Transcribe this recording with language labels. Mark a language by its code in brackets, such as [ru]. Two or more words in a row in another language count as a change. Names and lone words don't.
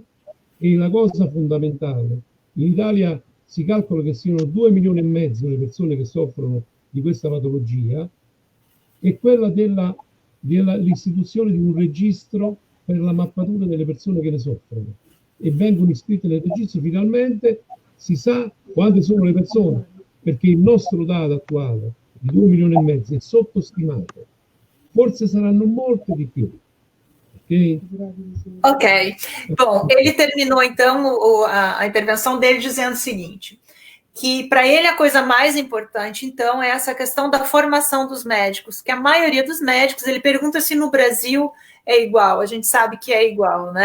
[it] E la cosa fondamentale, in Italia si calcola che siano 2,5 milioni le persone che soffrono di questa patologia, è quella dell'istituzione di un registro per la mappatura delle persone che ne soffrono, e vengono iscritte nel registro. Finalmente si sa quante sono le persone, perché il nostro dato attuale di 2,5 milioni è sottostimato, forse saranno molte di più. Ok. [pt] Bom, ele terminou, então, a intervenção dele dizendo o seguinte, que para ele a coisa mais importante, então, é essa questão da formação dos médicos, que a maioria dos médicos, ele pergunta se no Brasil é igual, a gente sabe que é igual, né?